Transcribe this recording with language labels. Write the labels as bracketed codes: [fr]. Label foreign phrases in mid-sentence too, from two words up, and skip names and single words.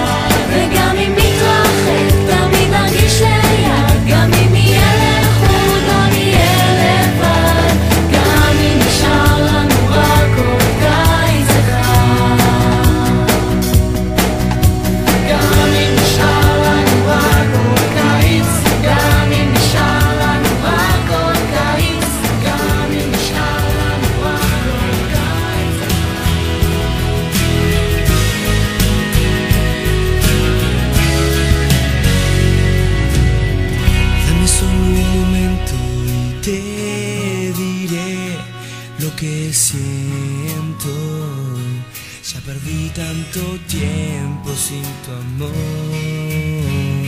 [he] וגם אם נתרחק תמיד נרגיש ליד, גם אם נהיה לחוד לא נהיה לבד, גם אם נשאר לנו רק עוד קיץ אחד, גם אם נשאר לנו רק עוד קיץ, גם אם נשאר לנו רק עוד קיץ, גם אם נשאר לנו רק עוד קיץ. [es] Dame solo un momento y te diré lo que siento. Ya perdí tanto tiempo sin tu amor.